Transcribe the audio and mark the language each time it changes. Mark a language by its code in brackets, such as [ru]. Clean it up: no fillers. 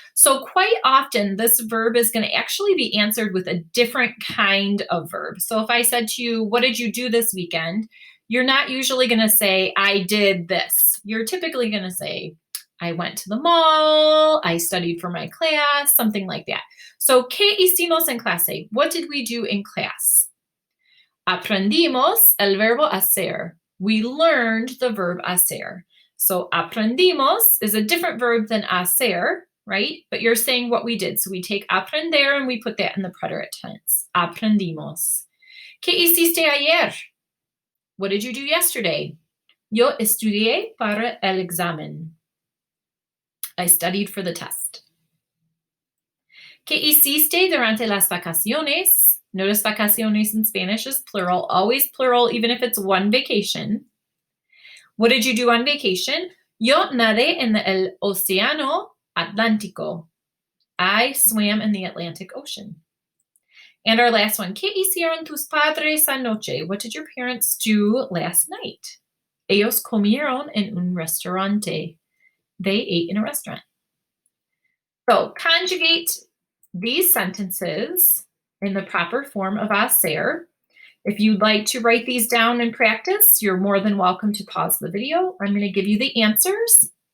[en] So quite often this verb is going to actually be answered with a different kind of verb. So if I said to you, what did you do this weekend? You're not usually going to say, I did this. You're typically going to say, I went to the mall, I studied for my class, something like that. So, [es] ¿qué hicimos en clase? [en] What did we do in class? [es] Aprendimos el verbo hacer. [en] We learned the verb hacer. So, aprendimos is a different verb than hacer, right? But you're saying what we did. So, we take aprender and we put that in the preterite tense. [es] Aprendimos. ¿Qué hiciste ayer? [en] What did you do yesterday? [es] Yo estudié para el examen. [en] I studied for the test. [es] ¿Qué hiciste durante las vacaciones? [en] Notice vacaciones in Spanish is plural, always plural, even if it's one vacation. What did you do on vacation? [es] Yo nadé en el océano Atlántico. [en] I swam in the Atlantic Ocean. And our last one, [es] ¿qué hicieron tus padres anoche? [en] What did your parents do last night? [es] Ellos comieron en un restaurante. [en] They ate in a restaurant. So conjugate these sentences in the proper form of hacer. If you'd like to write these down and practice, you're more than welcome to pause the video. I'm going to give you the answers.